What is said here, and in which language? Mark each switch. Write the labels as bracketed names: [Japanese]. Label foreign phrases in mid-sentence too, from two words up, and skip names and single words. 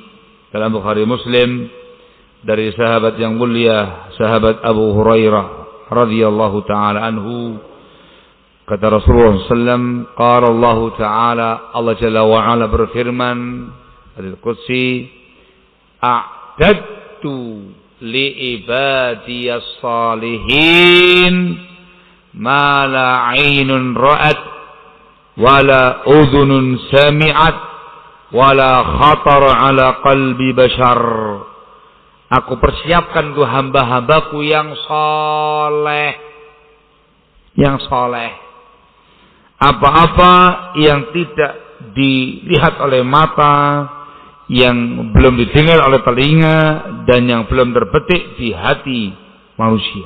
[Indonesian] Dalam Bukhari Muslim dari sahabat yang mulia, sahabat Abu Hurairah [Arabic] رضي الله تعالى عنه, [Indonesian] kata Rasulullah SAW, [Arabic] قال الله تعالى, الله جل وعلا [Indonesian] berfirman, hadits qudsi, [Arabic] أعددت لعبادي الصالحين ما لا عين رأت ولا أذن سمعت ولا خطر على قلب بشر. [Indonesian] Aku persiapkan untuk hamba-hambaku yang saleh, apa-apa yang tidak dilihat oleh mata, yang belum didengar oleh telinga, dan yang belum terbetik di hati manusia.